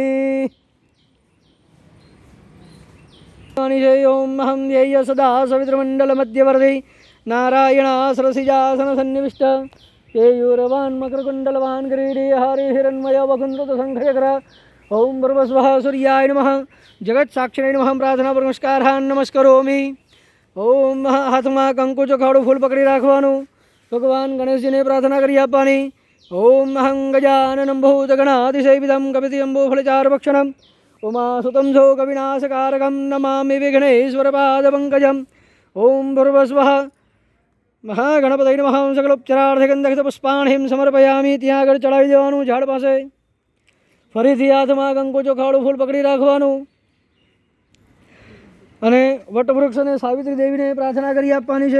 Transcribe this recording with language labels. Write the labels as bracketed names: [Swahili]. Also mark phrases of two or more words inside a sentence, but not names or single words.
[Sanskrit] ओम अहं ध्येय सदा सवितृमण्डलमध्यवर्ती नारायणा सरसिजासनसन्निविष्ट केयूरवान् मकरकुण्डलवान् किरीटी हरिहिरण्मय वकुण्डलशङ्खचक्र। ओम भूर्भुवः सूर्याय नमः जगत साक्षिणे नमः प्रार्थना पर नमस्कारान् नमस्करोमि। [Gujarati] ओम हाथમાં કંકુ ચોખાડું ફૂલ પકડી રાખવાનું, ભગવાન ગણેશજીને પ્રાર્થના કરી આપવાની। [Sanskrit] ओम अहं गजाननं भूतगणातिसेवितं कपितयम्बो फलचारुभक्षणं उमासुतं शोकविनाशकारकं नमामि विघ्नेश्वरपादपङ्कजम्। ओम भूर्भुवः મહાગણપતિ નમઃ સકલોપચારાર્થગંધક પુષ્પાણિં સમર્પયામિ। [Gujarati] ત્યાં આગળ ચડાવી દેવાનું ઝાડ પાસે। ફરીથી હાથમાં કંકુ ચોખાડું ફૂલ પકડી રાખવાનું અને વટવૃક્ષ અને સાવિત્રી દેવીને પ્રાર્થના કરી આપવાની છે।